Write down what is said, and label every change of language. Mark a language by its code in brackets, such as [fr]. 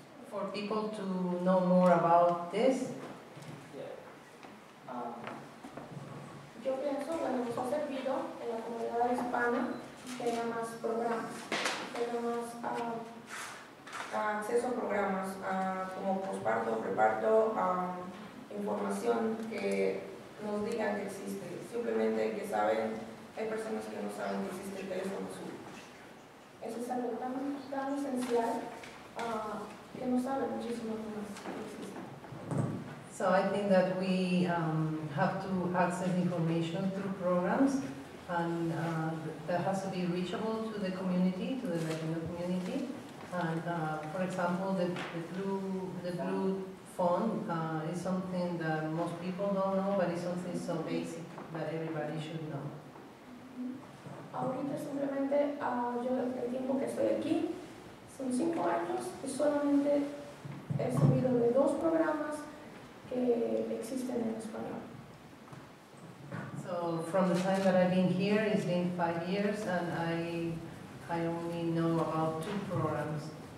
[en] For people to know more about this, [es] Yo pienso, bueno, nos ha servido en la comunidad hispana que haya más programas, que haya más acceso a programas como posparto, preparto, información que nos digan que existe. Simplemente que saben, hay personas que no saben que existe el teléfono azul. Eso es algo tan esencial que no saben muchísimo más que existe. [en] so I think that we have to access information through programs, and that has to be reachable to the community, to the Latino community. And for example, the blue phone is something that most people don't know, but it's something so basic that everybody should know. [es] Ahorita simplemente, yo el tiempo que estoy aquí, son 5 años, y solamente he sabido de 2 programas que existen en español. [en] So from the time that I've been here, it's been 5 years, and I only know about 2 programs